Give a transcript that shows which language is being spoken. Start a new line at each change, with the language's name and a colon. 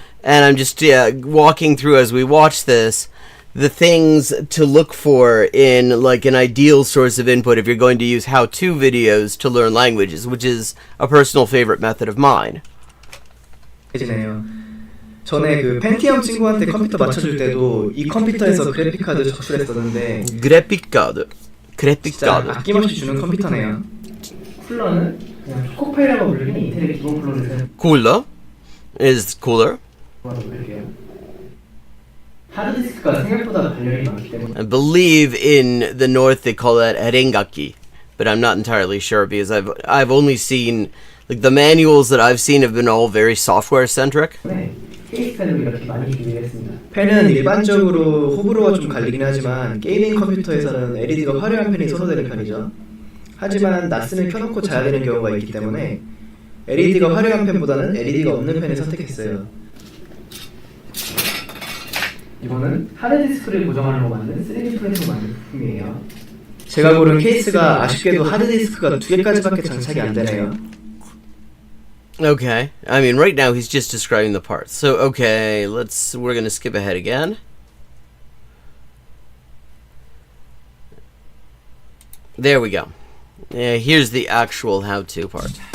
English: And I'm just walking through as we watch this the things to look for in like an ideal source of input if you're going to use how-to videos to learn languages, which is a personal favorite method of mine.
Korean: 전에 그 펜티엄 친구한테 컴퓨터 맞춰줄 때도 이 컴퓨터에서 그래픽 카드 적출했었는데 그래픽 카드. 아낌없이 주는 컴퓨터네요. 쿨러는 그냥 초코파이라고 부르는 인텔의 기본 쿨러를 사용.
English: Cooler is cooler.
Korean: 하드디스크가 생각보다 발열이 많기 때문에.
English: I believe in the north they call that erengaki, but I'm not entirely sure because I've only seen like the manuals that I've seen have been all very software centric.
Korean: 케이스펜으로 이렇게 많이 준비했습니다. 펜은 일반적으로 호불호가 좀 갈리긴 하지만 게이밍 컴퓨터에서는 LED가 화려한 펜이 선호되는 편이죠. 하지만 나스는 켜놓고 자야 되는 경우가 있기 때문에 LED가 화려한 펜보다는 LED가 없는 펜을 선택했어요. 이거는 하드디스크를 고정하려고 만든 3D 프린터 만든 부품이에요. 제가 고른 케이스가 아쉽게도 하드디스크가 2개까지밖에 장착이 안 되네요.
English: Okay, I mean right now he's just describing the parts. So okay, we're gonna skip ahead again. There we go. Yeah, here's the actual how-to part.